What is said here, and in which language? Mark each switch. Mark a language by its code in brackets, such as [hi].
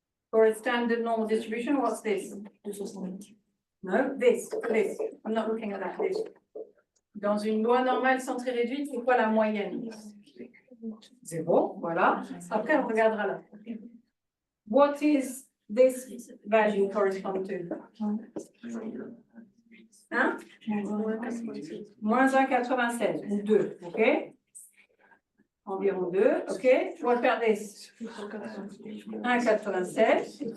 [en] For a standard normal distribution, what's this? No, this. I'm not looking at that, this. [fr] Dans une loi normale centrée réduite, c'est quoi la moyenne? 0, voilà. Après, on regardera là. [en] What is this value correspond to? [fr] Hein? Moins 1,96 ou 2, ok? Environ 2, ok? Je vais faire this. 1,96.